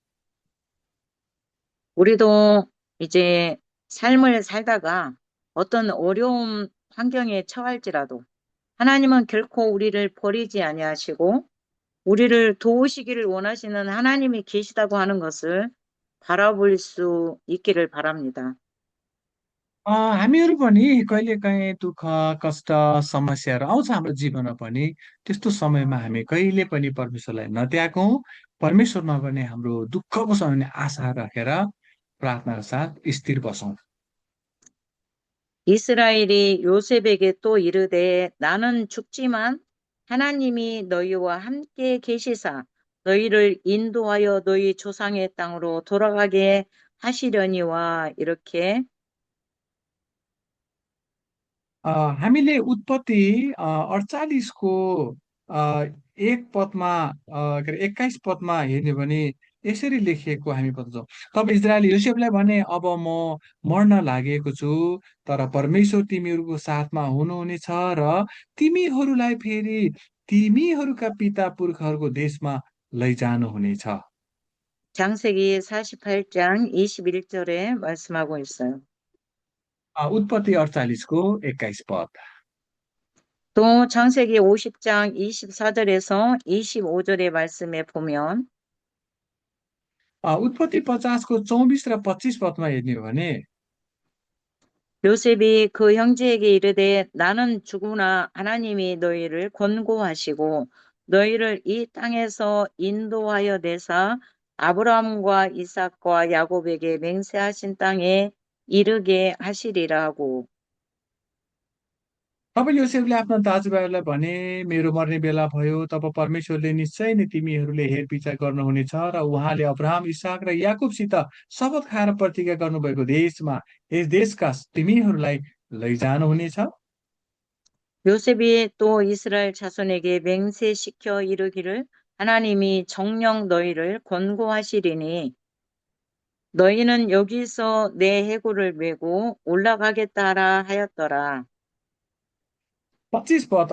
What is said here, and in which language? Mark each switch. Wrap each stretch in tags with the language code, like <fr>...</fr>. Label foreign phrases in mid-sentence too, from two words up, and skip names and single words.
<ko>우리도 이제 삶을 살다가 어떤 어려운 환경에 처할지라도 하나님은 결코 우리를 버리지 아니하시고 우리를 도우시기를 원하시는 하나님이 계시다고 하는 것을 바라볼 수 있기를 바랍니다.</ko> <ne>हामीहरू पनि कहिलेकाहीँ दुःख कष्ट समस्याहरू आउँछ हाम्रो जीवनमा पनि। त्यस्तो समयमा हामी कहिले पनि परमेश्वरलाई नत्यागौँ। परमेश्वरमा पनि हाम्रो दुःखको समयमा आशा राखेर प्रार्थनाका साथ स्थिर बसौँ।</ne> <ko>이스라엘이 요셉에게 또 이르되 나는 죽지만 하나님이 너희와 함께 계시사 너희를 인도하여 너희 조상의 땅으로 돌아가게 하시려니와 이렇게</ko> <ne>हामीले उत्पत्ति 48को एक पदमा के अरे 21 पदमा हेर्ने भने यसरी लेखिएको हामी पाउँछौँ। तब इजरायल योसेफलाई भने अब म मर्न लागेको छु, तर परमेश्वर तिमीहरूको साथमा हुनुहुनेछ र तिमीहरूलाई फेरि तिमीहरूका पिता पुर्खाहरूको देशमा लैजानुहुनेछ।</ne> <ko>장세기 48장 21절에 말씀하고 있어요.</ko> <ne>उत्पत्ति 48को 21 पद।</ne> <ko>또 창세기 50장 24절에서 25절의 말씀에 보면</ko> <ne>उत्पत्ति 50को 24 र 25 पदमा हेर्ने हो भने</ne> <ko>요셉이 그 형제에게 이르되 나는 죽으나 하나님이 너희를 권고하시고 너희를 이 땅에서 인도하여 내사 아브라함과 이삭과 야곱에게 맹세하신 땅에 이르게 하시리라 하고</ko> <ne>तब योसेफले आफ्ना दाजुभाइहरूलाई भने मेरो मर्ने बेला भयो, तब परमेश्वरले निश्चय नै तिमीहरूले हेरविचार गर्नुहुनेछ र उहाँले अब्राहम इसाक र याकुबसित शपथ खाएर प्रतिज्ञा गर्नुभएको देशमा यस देशका तिमीहरूलाई लैजानुहुनेछ।</ne> <ko>요셉이 또 이스라엘 자손에게 맹세시켜 이르기를 하나님이 정녕 너희를 권고하시리니 너희는 여기서 내 해골을 메고 올라가겠다 하라 하였더라.</ko> <ne>25 पद।</ne>